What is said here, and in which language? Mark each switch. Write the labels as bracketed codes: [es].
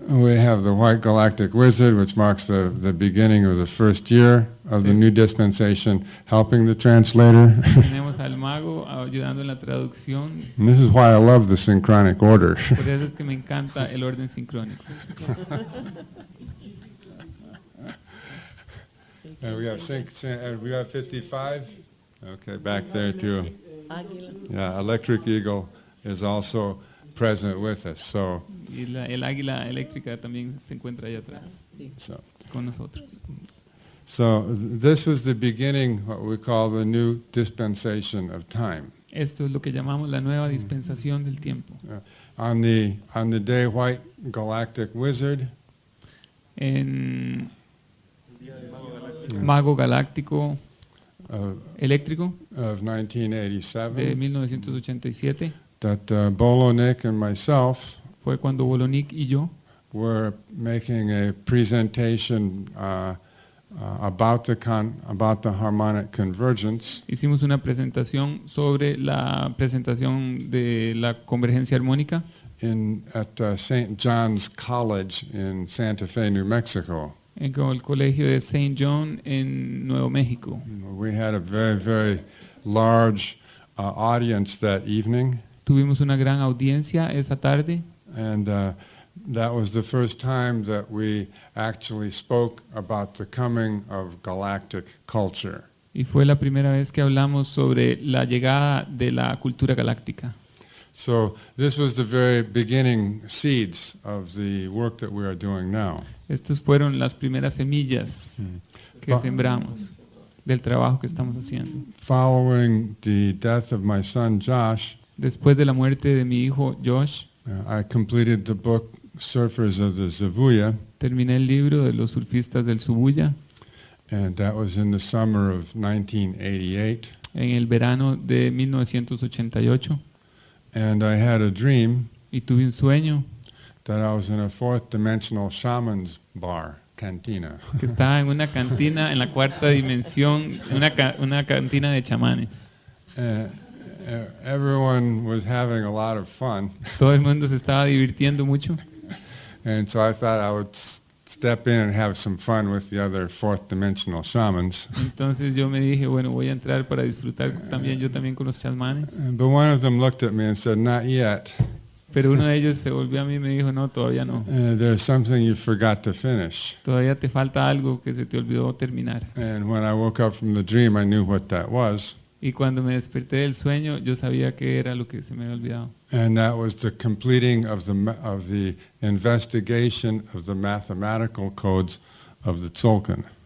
[en] We have the white galactic wizard, which marks the beginning of the first year of the new dispensation, helping the translator. [es] Tenemos al mago ayudando en la traducción. [en] And this is why I love the synchronic order. [es] Por eso es que me encanta el orden sincrónico. [en] And we have we have 55. Okay, back there too. Yeah, Electric Eagle is also present with us. So, [es] Y el águila eléctrica también se encuentra allá atrás con nosotros. [en] so this was the beginning, what we call the new dispensation of time. [es] Esto es lo que llamamos la nueva dispensación del tiempo. [en] On the day White Galactic Wizard, [es] En mago galáctico eléctrico [en] of [es] de [en] 1987, [es] 1987 [en] that Bolonik and myself [es] fue cuando Bolonik y yo [en] were making a presentation about the harmonic convergence [es] hicimos una presentación sobre la presentación de la convergencia armónica [en] at St. John's College in Santa Fe, New Mexico. [es] en el colegio de St. John en Nuevo México. [en] We had a very, very large audience that evening, [es] Tuvimos una gran audiencia esa tarde [en] and that was the first time that we actually spoke about the coming of galactic culture. [es] y fue la primera vez que hablamos sobre la llegada de la cultura galáctica. [en] So this was the very beginning seeds of the work that we are doing now. [es] Estas fueron las primeras semillas que sembramos del trabajo que estamos haciendo. [en] Following the death of my son Josh, [es] Después de la muerte de mi hijo Josh, [en] I completed the book Surfers of the Zavuya, [es] terminé el libro de los surfistas del Subuya [en] and that was in the summer of 1988. [es] en el verano de 1988 [en] And I had a dream [es] y tuve un sueño [en] that I was in a fourth dimensional shaman's bar, cantina. [es] que estaba en una cantina en la cuarta dimensión, una cantina de chamanes. [en] Everyone was having a lot of fun, [es] Todo el mundo se estaba divirtiendo mucho [en] and so I thought I would step in and have some fun with the other fourth dimensional shamans. [es] Entonces yo me dije, bueno, voy a entrar para disfrutar también yo también con los chamanes. [en] But one of them looked at me and said, "Not yet. [es] Pero uno de ellos se volvió a mí y me dijo, no, todavía no. [en] There's something you forgot to finish." [es] Todavía te falta algo que se te olvidó terminar. [en] And when I woke up from the dream, I knew what that was. [es] Y cuando me desperté del sueño, yo sabía que era lo que se me había olvidado. [en] And that was the completing of the investigation of the mathematical codes of the Tzolk'in.